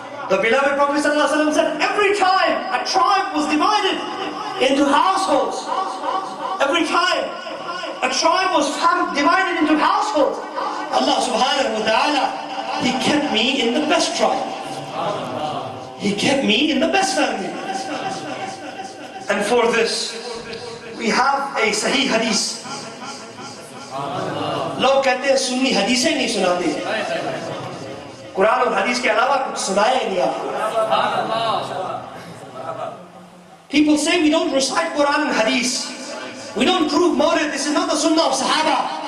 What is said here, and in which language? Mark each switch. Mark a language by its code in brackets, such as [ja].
[en] The beloved Prophet ﷺ said, every time a tribe was divided into households, every time a tribe was divided into households, Allah subhanahu wa ta'ala, He kept me in the best tribe. He kept me in the best family. And for this, we have a Sahih Hadith. [ur] لوگ کہتے ہیں سنی حدیثیں نہیں سناتے ہیں. قرآن اور حدیث کے علاوہ کچھ سنایا ہی نہیں آپ کو. [en] People say we don't recite Quran and Hadith. We don't prove Mawlid. This is not the Sunnah of Sahaba.